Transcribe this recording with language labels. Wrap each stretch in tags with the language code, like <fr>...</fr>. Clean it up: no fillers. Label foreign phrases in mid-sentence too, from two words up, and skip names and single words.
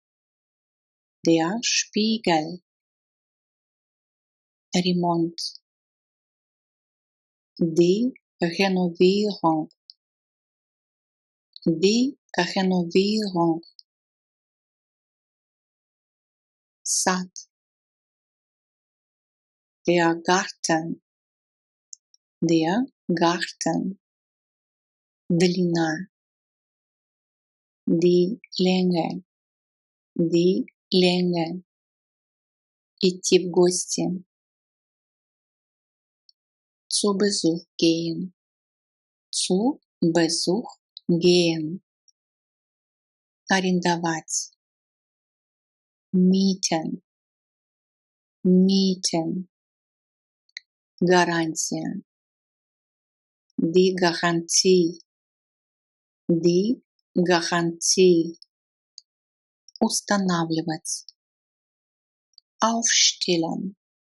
<de>ремонт, die Renovierung, сад, der Garten, длина, die Länge,</de> <ru>идти в гости,</ru> <de>zu Besuch gehen, арендовать, mieten, гарантия, die Garantie, устанавливать, aufstellen,</de>